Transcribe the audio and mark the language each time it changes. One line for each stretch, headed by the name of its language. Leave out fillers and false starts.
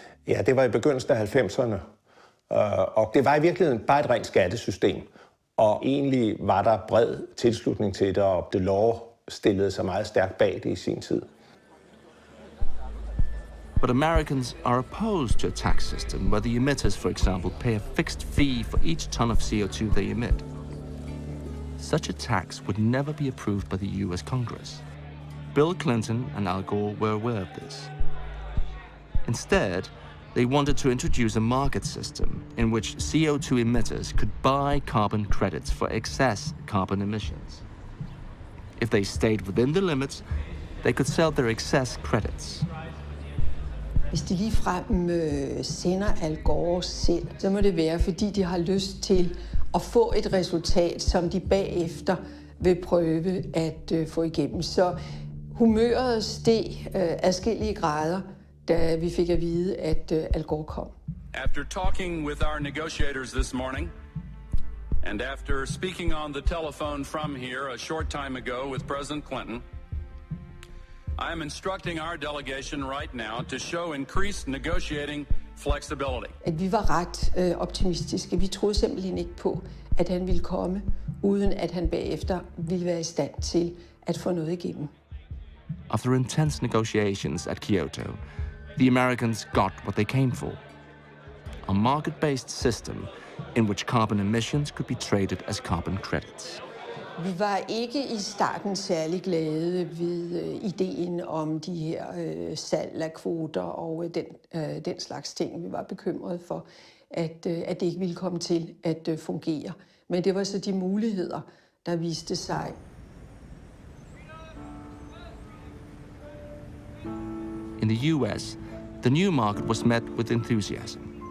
Danish: Ja, det var i begyndelsen af 90'erne, og det var i virkeligheden bare et rent skattesystem. Og egentlig var der bred tilslutning til det, og Delors stillede sig meget stærkt bag det i sin tid.
English: But Americans are opposed to a tax system where the emitters, for example, pay a fixed fee for each ton of CO2 they emit. Such a tax would never be approved by the US Congress. Bill Clinton and Al Gore were aware of this. Instead, they wanted to introduce a market system in which CO2 emitters could buy carbon credits for excess carbon emissions. If they stayed within the limits, they could sell their excess credits.
Danish: Hvis de ligefrem sender Al Gore selv, så må det være, fordi de har lyst til at få et resultat, som de bagefter vil prøve at få igennem. Så humøret steg adskillige grader, da vi fik at vide, at Al Gore kom.
English: After talking with our negotiators this morning, and after speaking on the telephone from here a short time ago with President Clinton, I am instructing our delegation right now to show increased negotiating flexibility.
Danish: At vi var ret optimistiske. Vi troede simpelthen ikke på, at han ville komme, uden at han bagefter ville være i stand til at få noget igennem.
English: After intense negotiations at Kyoto, the Americans got what they came for: a market-based system in which carbon emissions could be traded as carbon credits.
Danish: Vi var ikke i starten særlig glade ved ideen om de her salg af kvoter og den slags ting. Vi var bekymrede for, at det ikke ville komme til at fungere. Men det var så de muligheder, der viste sig.
English: In the US, the new market was met with enthusiasm.